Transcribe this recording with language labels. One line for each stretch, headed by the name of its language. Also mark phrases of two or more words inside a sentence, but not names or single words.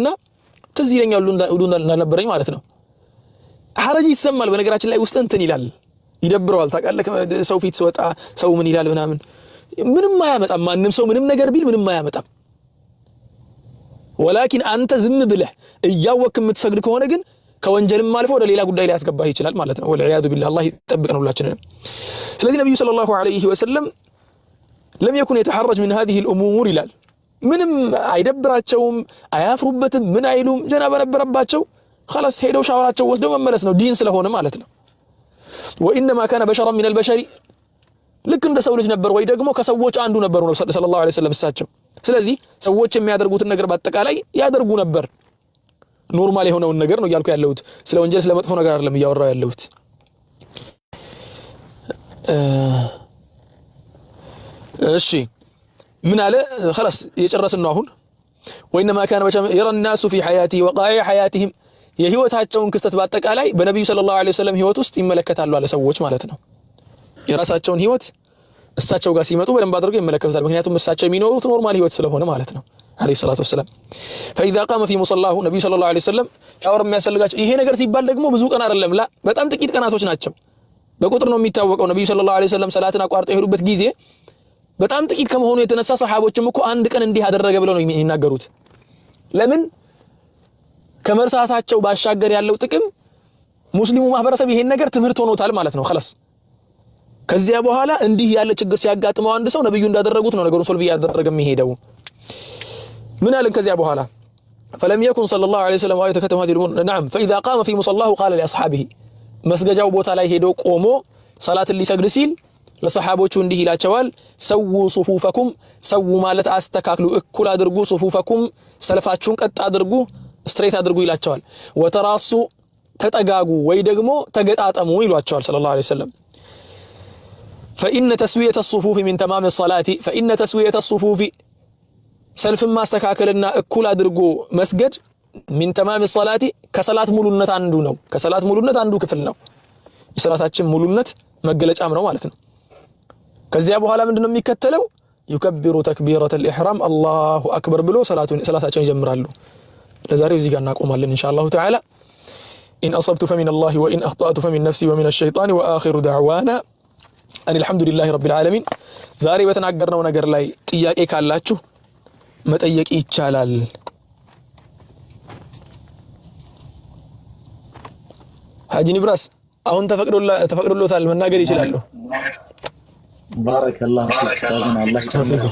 Amharic: ትዝ ይለኛል ውዱእ እንዳልነበረኝ ማለት ነው ሐረጅ ይሰማል በነገራችን ላይ ውስጥ እንትን ይላል ይደብረዋል ታውቃለህ ሰው ፊት ሲወጣ ሰው ምን ይላል ምንም አያመጣም ማንንም ሰው ምንም ነገር ቢል ምንም አያመጣም ወላኪን አንተ ዝም ብለህ እያወክ የምትሰግድ ከሆነ ግን ከወንጀልም አልፎ ወደ ሌላ ጉዳይ ሊያስገባህ ይችላል ማለት ነው።
Arabic: والعياذ بالله
Amharic: አላህ ይጠብቀን ሁላችንንም። ስለዚህ ነብዩ
Arabic: صلى الله عليه وسلم لم يكن يتحرج
Amharic: ምን
Arabic: هذه الامور
Amharic: ይላል። ምንም አይደብራቸውም፣ አያፍሩበትም፣ ምን አይሉም። ጀና በነበረባቸው خلاص ሄደው ሻወራቸው ወስደው መመለስ ነው ዲን ስለሆነ ማለት ነው።
Arabic: وانما كان بشرا من البشر
Amharic: ልክ እንደ ሰው ልጅ ነበር ወይ ደግሞ ከሰዎች አንዱ ነበሩ ነው
Arabic: صلى الله عليه وسلم
Amharic: እሳቸው። ስለዚህ ሰዎች የሚያደርጉትን ነገር በአጠቃላይ ያደርጉ ነበር። ኖርማል የሆነውን ነገር ነው እያልኩ ያለሁት፣ ስለ ወንጀል ስለ መጥፎ ነገር አይደለም እያወራው ያለሁት። እሺ ምን አለ خلاص እየጨረስን ነው አሁን።
Arabic: وانما كان يرى الناس في حياته وقائع حياتهم
Amharic: የህይወታቸውን ክስተት በአጠቃላይ በነብዩ
Arabic: صلى الله عليه وسلم
Amharic: ህይወት ውስጥ ይመለከታሉ አለ ሰዎች ማለት ነው። የራሳቸውን ህይወት እሳቸው ጋር ሲመጡ በደንብ አድርገው ይመለከታሉ። ምክንያቱም እሳቸው የሚኖሩት ኖርማል ህይወት ስለሆነ ማለት ነው
Arabic: عليه الصلاة والسلام። فاذا قام في مصلاه
Amharic: ነብዩ
Arabic: صلى الله عليه وسلم
Amharic: ሻወር የሚያስፈልጋቸው ይሄ ነገር ሲባል ደግሞ ብዙ ቀን አይደለም ላ በጣም ጥቂት ቀናቶች ናቸው። በቁጥር ነው የሚታወቀው። ነብዩ
Arabic: صلى الله عليه وسلم
Amharic: ሰላትን አቋርጠው የሄዱበት ጊዜ በጣም ጥቂት ከመሆኑ የተነሳ ሰሃቦችም እኮ አንድ ቀን እንዲህ አደረገ ብለው ነው የሚናገሩት። ለምን ከመርሳታቸው ባሻገር ያለው ጥቅም ሙስሊሙ ማህበረሰብ ይሄን ነገር ትምህርት ሆኖታል ማለት ነው خلاص። ከዚያ በኋላ እንዲህ ያለ ችግር ሲያጋጥመው አንድ ሰው ነብዩ እንዳደረጉት ነው ነገሩን ሶልቭ ያደረገ የሚሄደው። ምን አለን ከዚያ በኋላ
Arabic: فلم يكن صلى الله عليه وسلم ويتكتم هذه الامور نعم فاذا قام في مصلاه قال لاصحابه
Amharic: መስገጃው ቦታ ላይ ሄዶ ቆሞ ሰላትን ሊሰግድ ሲል ለሰሃቦቹ እንዲህ ይላቸዋል
Arabic: سووا صفوفكم
Amharic: ሰው ማለት አስተካክሉ እኩል አድርጉ ሱፉፈኩም ሰልፋችሁን ቀጥ አድርጉ ስትሬት አድርጉ ይላቸዋል። ወተራሱ ተጠጋጉ ወይ ደግሞ ተገጣጠሙ ይሏቸዋል
Arabic: صلى الله عليه وسلم። فإن تسوية الصفوف من تمام الصلاة فإن تسوية الصفوف سلف ما استكاكلنا
Amharic: እኩል አድርጎ መስገድ
Arabic: من تمام الصلاة
Amharic: ከሰላት ሙሉነት አንዱ ነው። ከሰላት ሙሉነት አንዱ ክፍል ነው። የሰላታችን ሙሉነት መገለጫም ነው ማለት ነው። ከዚያ በኋላ ምንድነው የሚከተለው
Arabic: يكبر تكبيرة الإحرام الله أكبر
Amharic: ብሎ ሰላታቸውን ይጀምራሉ። ለዛሬው እዚህ ጋር እናቆማለን
Arabic: إن شاء الله تعالى. إن أصبت فمن الله وإن أخطأت فمن نفسي ومن الشيطان وآخر دعوانا أن الحمد لله رب العالمين.
Amharic: ዛሬ በተናገርነው ነገር ላይ ጥያቄ ካላችሁ መጠየቅ ይቻላል። ሐጂ ንብራስ አሁን ተፈቅዶሎታል መናገር ይችላል።
Arabic: بارك الله فيك أستاذنا
Amharic: አላህ ይስጥልኝ።